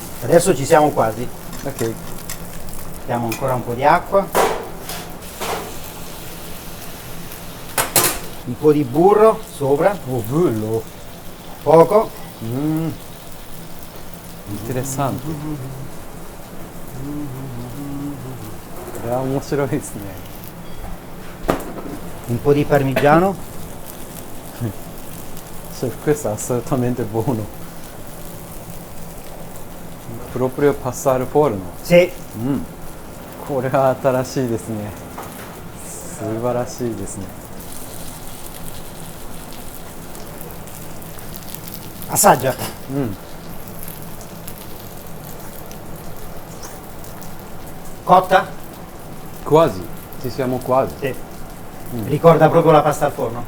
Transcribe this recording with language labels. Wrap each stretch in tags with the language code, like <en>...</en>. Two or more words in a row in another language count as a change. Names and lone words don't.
<it>Adesso ci siamo quasi. Ok. Mettiamo ancora un po' di acqua. Un po' di burro sopra, Oh, bello. poco. Interessante.</it> <ja>これは面白いですね。</ja> <it>Un po' di parmigiano. Chef, questo è assolutamente buono. Proprio pasta al forno. Sì,</it> <ja>これは新しいですね。素晴らしいですね。</ja> <it>assaggia. Cotta? Quasi, ci siamo quasi. Sì. Ricorda proprio la pasta al forno?</it>